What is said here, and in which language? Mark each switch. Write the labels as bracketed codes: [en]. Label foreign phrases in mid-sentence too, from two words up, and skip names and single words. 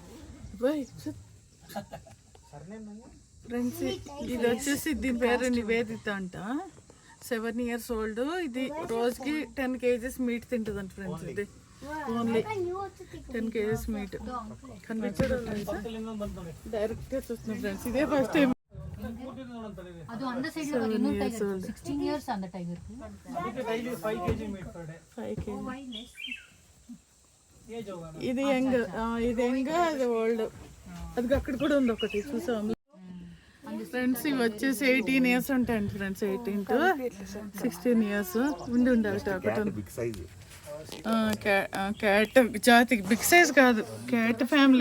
[te] ఫ్రెండ్స్ ఇది వచ్చేసి దీని పేరు నివేదిత అంట. 7 [en] years old. [te] ఇది రోజుకి 10 kgs మీట్ తింటుందంట ఫ్రెండ్స్. ఇది ఓన్లీ 10 kgs మీట్. కనిపించడం డైరెక్ట్ గా చూస్తున్నాం ఫ్రెండ్స్. ఇదే [en] first time. [kn] ಅದು ಅಂದ ಸೈಡ್ ಇನ್ನೊಂದು ಟೈಗರ್ 16 years ಅಂದ ಟೈಗರ್ ಅದಕ್ಕೆ ಡೈಲಿ 5 kg [en] meat per day. [te] 5 kg. ఇది యంగ్, ఇది యంగ్, అది ఓల్డ్. అది అక్కడ కూడా ఉంది ఒకటి చూసాం ఫ్రెండ్స్. ఇవి వచ్చేసి 18 years ఉంటాయండి ఫ్రెండ్స్. 18 [en] to 16 years [te] ఉండి ఉండాలి. క్యాట్ జాతి, [en] big size [te] కాదు, [en] cat family.